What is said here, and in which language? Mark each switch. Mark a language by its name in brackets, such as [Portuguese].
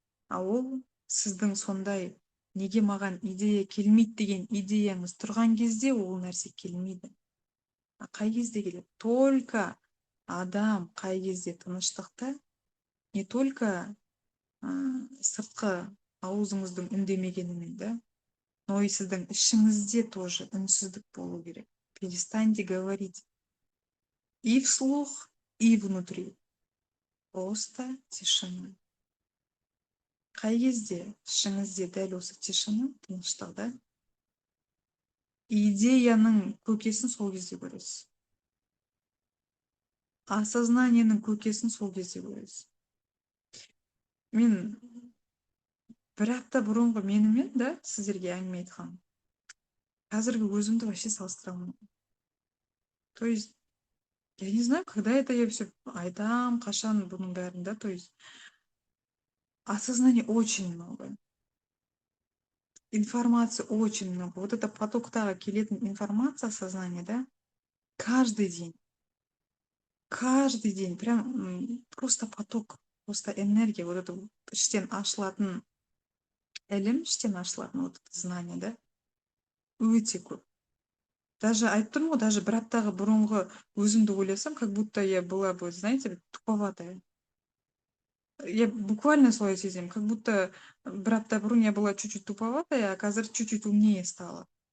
[Kazakh] А ол сіздің сондай неге маған идея келмейді деген идеяңыз тұрған кезде ол нәрсе келмейді. Қай кезде келеді? [Russian] Только [Kazakh] адам қай кезде тыныштықта, [Russian] не только [Kazakh] сыртқы аузыңыздың үндемегенімен, да, [Russian] но и [Kazakh] сіздің ішіңізде [Russian] тоже [Kazakh] үнсіздік болу керек. [Russian] Перестаньте говорить и вслух, и внутри. Просто тишина. [Kazakh] Қай кезде ішіңізде дәл осы [Russian] тишина, [Kazakh] тыныштық, да, идеяның көкесін сол кезде көресіз. Осознаниенің көкесін сол кезде көресіз. Мен бір апта бұрынғы менімен, да, сіздерге әңгіме айтқам. Қазіргі өзімді [Russian] вообще [Kazakh] салыстыра алмаймын. [Russian] То есть, я не знаю, когда это я все [Kazakh] айтам, қашан бұның бәрін, [Russian] да, то есть, осознание очень много. Информации очень много. Вот это [Kazakh] потоктағы келетін [Russian] информация, сознание, да, каждый день, прям просто поток, просто энергия, вот это [Kazakh] іштен ашылатын ілім, іштен ашылатын [Russian] вот это знание, да, [Kazakh] өте көп. Даже айтып тұрмын ғой, даже бір аптаға бұрынғы өзімді ойласам, [Russian] как будто я была бы, знаете, туповатая. Я буквально [Kazakh] солай сеземін, [Russian] как будто [Kazakh] бір апта бұрын [Russian] я была чуть-чуть туповатая, а [Kazakh] қазір [Russian] чуть-чуть умнее стала.